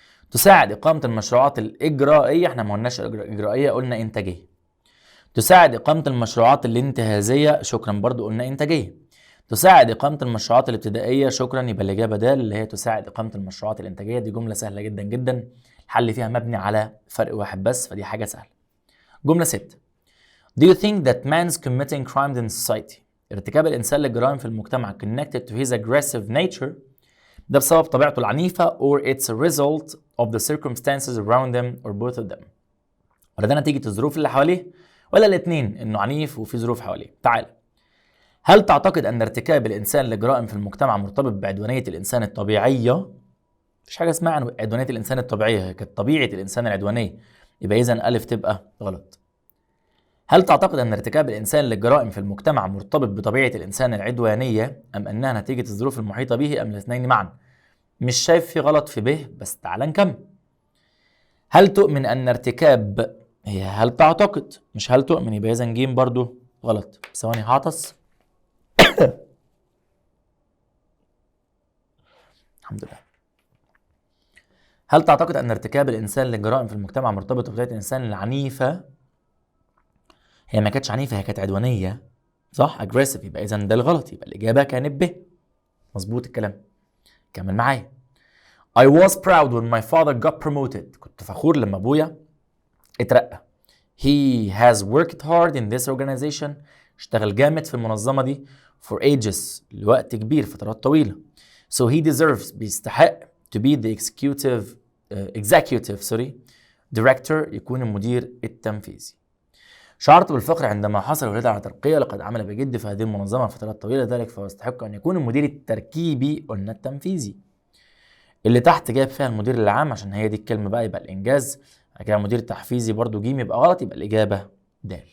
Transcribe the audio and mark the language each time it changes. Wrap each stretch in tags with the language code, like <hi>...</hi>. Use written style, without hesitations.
<ar>تساعد إقامة المشروعات الإجرائية، احنا ما قلناش إجرائية، قلنا إنتاجية. تساعد إقامة المشروعات الانتهازية، شكرا، برضو قلنا إنتاجية. تساعد إقامة المشروعات الابتدائية، شكرا، يبقى الإجابة د اللي هي تساعد إقامة المشروعات الإنتاجية. دي جملة سهلة جدا جدا، الحل فيها مبني على فرق واحد بس، فدي حاجة سهلة. جملة 6،</ar> <en>Do you think that man's committing crimes in society،</en> <ar>ارتكاب الإنسان للجرائم في المجتمع</ar> <en>connected to his aggressive nature،</en> <ar>ده بسبب طبيعته العنيفة</ar> <en>or it's a result of the circumstances around them or both of them،</en> <ar>ولا ده نتيجة الظروف اللي حواليه، ولا الاتنين، إنه عنيف وفي ظروف حواليه؟ تعال. هل تعتقد أن ارتكاب الإنسان لجرائم في المجتمع مرتبط بعدوانية الإنسان الطبيعية؟ مفيش حاجة اسمها عدوانية الإنسان الطبيعية، هي كانت طبيعة الإنسان العدوانية، يبقى إذا ألف تبقى غلط. هل تعتقد أن ارتكاب الإنسان للجرائم في المجتمع مرتبط بطبيعة الإنسان العدوانية أم أنها نتيجة الظروف المحيطة به أم الاثنين معا؟ مش شايف في غلط في ب، بس تعال نكمل. هل تؤمن أن ارتكاب، هي هل تعتقد مش هل تؤمن، يبقى إذا ج برضو غلط. ثواني هعطس. الحمد لله. هل تعتقد أن ارتكاب الإنسان للجرائم في المجتمع مرتبط بطبيعة الإنسان العنيفة؟ هي ما كانتش عنيفة، هي كانت عدوانية، صح؟ aggressive، يبقى إذا ده الغلط، يبقى الإجابة كانت ب. مظبوط الكلام. كمل معايا.</ar> <en>I was proud when my father got promoted،</en> <ar>كنت فخور لما أبويا اترقى.</ar> <en>He has worked hard in this organization،</en> <ar>اشتغل جامد في المنظمة دي</ar> <en>for ages،</en> <ar>لوقت كبير، فترات طويلة.</ar> <en>So he deserves،</en> <ar>بيستحق</ar> <en>to be the executive director،</en> <ar>يكون المدير التنفيذي. شعرت بالفخر عندما حصل ولد على ترقية، لقد عمل بجد في هذه المنظمة فترات طويلة، ذلك فهو يستحق أن يكون المدير التركيبي، قلنا التنفيذي. اللي تحت جايب فيها المدير العام عشان هي دي الكلمة بقى، يبقى الإنجاز. بعد كده مدير تحفيزي برضو جيم، يبقى غلط، يبقى الإجابة د.</ar>